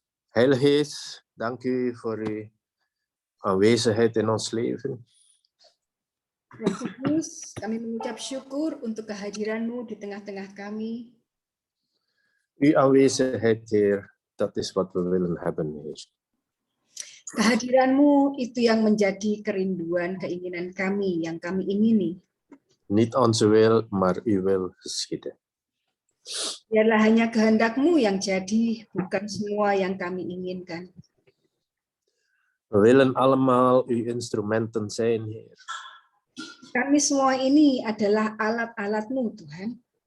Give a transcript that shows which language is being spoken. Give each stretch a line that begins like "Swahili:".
Dutch: Heilige Geest, dank u voor uw aanwezigheid in ons leven.
Indonesian: Roh Kudus, kami mengucap syukur untuk kehadiran-Mu di tengah-tengah kami.
Dutch: Uw aanwezigheid, Heer, dat is wat we willen hebben, Heer.
Indonesian: Kehadiran-Mu itu yang menjadi kerinduan, keinginan kami, yang kami ingini.
Dutch: Niet onze wil, maar uw wil geschieden.
Indonesian: Biarlah hanya kehendak-Mu yang jadi, bukan semua yang kami inginkan.
Dutch: We willen allemaal uw instrumenten zijn, Heer.
Indonesian: Kami semua ini adalah alat-alat-Mu, Tuhan.